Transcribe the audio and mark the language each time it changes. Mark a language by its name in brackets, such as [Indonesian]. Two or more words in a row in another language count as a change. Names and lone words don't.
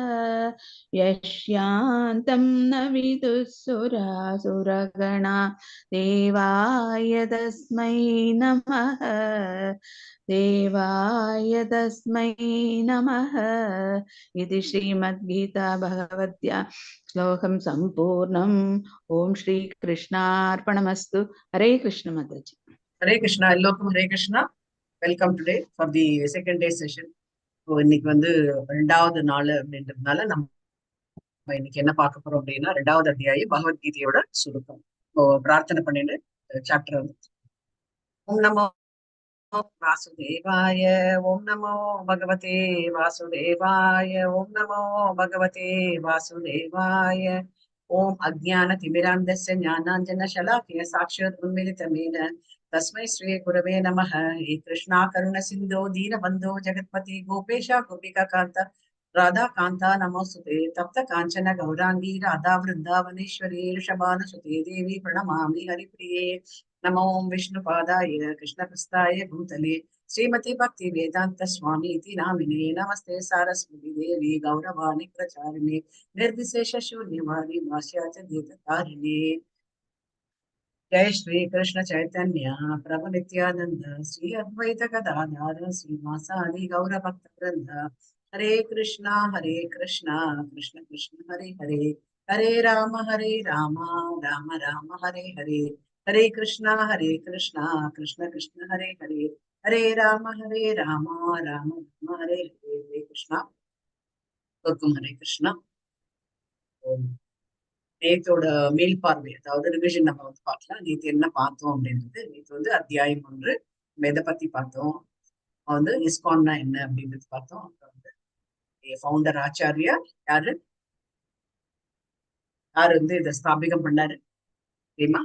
[Sanskrit] यस्यान्तं न विदुः सुरासुरगणा देवाय तस्मै नमः देवाय तस्मै नमः। इति श्रीमद्गीता भगवद्या श्लोकं सम्पूर्णम्। ओम श्री कृष्णार्पणमस्तु। [Hindi] हरे कृष्ण माताजी। [Tamil] ஹரே கிருஷ்ணா எல்லோருக்கும் ஹரே கிருஷ்ணா. [English] Welcome today for the second day session. [Tamil] இன்னைக்கு வந்து ரெண்டாவது நாள் அப்படின்றதுனால நம்ம இன்னைக்கு என்ன பார்க்க போறோம் அப்படின்னா ரெண்டாவது அத்தியாயம் பகவத்கீதையோட சுருக்கம். பிரார்த்தனை பண்ணிட்டு சாப்டர் வந்து [Sanskrit] ओम् नमो वासुदेवाय ओम् नमो भगवते वासुदेवाय ओम् नमो भगवते वासुदेवाय ओम् अज्ञान तिमिरान्धस्य ज्ञानाञ्जन शलाकया चक्षुः उन्मीलितं येन तस्मै श्री गुरवे नमः। हे कृष्णा करुण सिंधो दीनबंधो जगत्पति गोपेशा गोपिका कांता राधा कांता नमोस्तुते। तप्त कांचन गौरांगी राधा वृंदावनेश्वरी ऋषभानुसुते देवी प्रणमामि हरिप्रिये। नमो विष्णुपादाय कृष्णप्रस्थाय भूतले श्रीमती भक्ति वेदांत स्वामी इति नामिने नमस्ते सारस्वती देवी गौरवाणी प्रचारिणे निर्विशेष शून्यवादी भाष्याच गीतकारिणे। जय श्री कृष्ण चैतन्य प्रभु नित्यानंद श्री अद्वैत गदाधर श्रीवासादि गौर भक्त वृंद हरे कृष्णा कृष्ण कृष्ण हरे हरे हरे राम राम राम हरे हरे हरे कृष्णा कृष्ण कृष्ण हरे हरे हरे राम राम राम हरे हरे। हरे कृष्णा हरे कृष्णा। [Tamil] நேத்தோட மேல் பார்வை அதாவது ரிவிஷன் நம்ம வந்து பார்க்கலாம். நேற்று என்ன பார்த்தோம் அப்படின்றது, நேற்று வந்து அத்தியாயம் 1 எதை பத்தி பார்த்தோம், வந்து இஸ்கான்னா என்ன அப்படின்றது பார்த்தோம். அப்புறம் வந்து ஃபவுண்டர் ஆச்சாரியா யாரு வந்து இதை ஸ்தாபிகம் பண்ணாரு தெரியுமா?